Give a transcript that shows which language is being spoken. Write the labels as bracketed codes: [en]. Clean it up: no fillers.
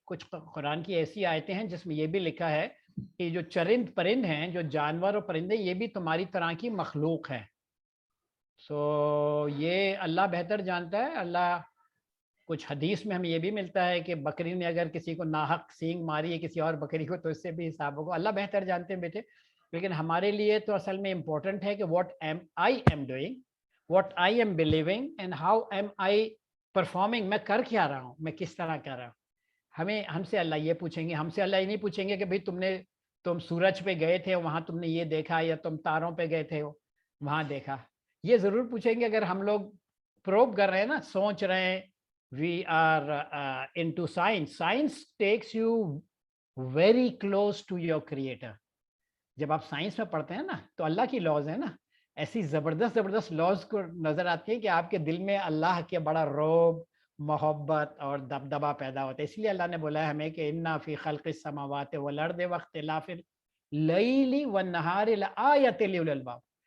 [ur] کچھ قرآن کی ایسی آیتیں ہیں جس میں یہ بھی لکھا ہے کہ جو چرند پرند ہیں, جو جانور اور پرندے, یہ بھی تمہاری طرح کی مخلوق ہے. سو یہ اللہ بہتر جانتا ہے. اللہ کچھ حدیث میں ہمیں یہ بھی ملتا ہے کہ بکری نے اگر کسی کو ناحق سینگ ماری ہے کسی اور بکری کو, تو اس سے بھی حساب ہوگا. اللہ بہتر جانتے ہیں بیٹے. لیکن ہمارے لیے تو اصل میں امپورٹنٹ ہے کہ [en] what I am doing, what I am believing and how am I performing. [ur] میں کر کیا رہا ہوں, میں کس طرح کر رہا ہوں. ہم سے اللہ یہ پوچھیں گے. ہم سے اللہ یہ نہیں پوچھیں گے کہ بھئی تم سورج پہ گئے تھے وہاں تم نے یہ دیکھا, یا تم تاروں پہ گئے تھے وہاں دیکھا. یہ ضرور پوچھیں گے اگر ہم لوگ پروب کر رہے ہیں نا, سوچ رہے ہیں. [en] We are into science. Science takes you very close to your creator. [ur] جب آپ سائنس میں پڑھتے ہیں نا تو اللہ کی لاز ہے نا, ایسی زبردست لاز کو نظر آتی ہے کہ آپ کے دل میں اللہ کے بڑا رعب, محبت اور دبدبا پیدا ہوتا ہے. اس لیے اللہ نے بولا ہے ہمیں کہ [ar] انا فی خلق السماوات والارض واختلاف اللیل والنہار لآیات لأولی الالباب.